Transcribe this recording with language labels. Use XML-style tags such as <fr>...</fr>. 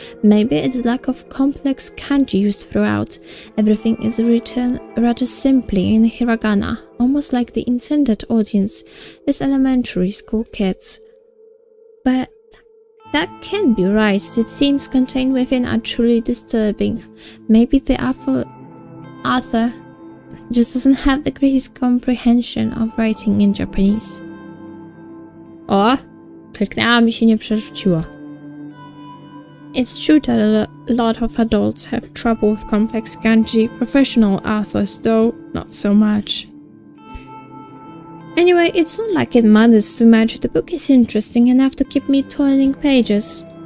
<en>Maybe it's lack of complex kanji used throughout. Everything is written rather simply in hiragana, almost like the intended audience is elementary school kids. But that can't be right. The themes contained within are truly disturbing. Maybe the author just doesn't have the greatest comprehension of writing in Japanese. O!</en> <pl>Kliknęła mi się nie przerzuciła.</pl> <en>It's true that a lot of adults have trouble with complex kanji. Professional authors, though, not so much. Anyway, it's not like it matters too much. The book is interesting enough to keep me turning pages.</en>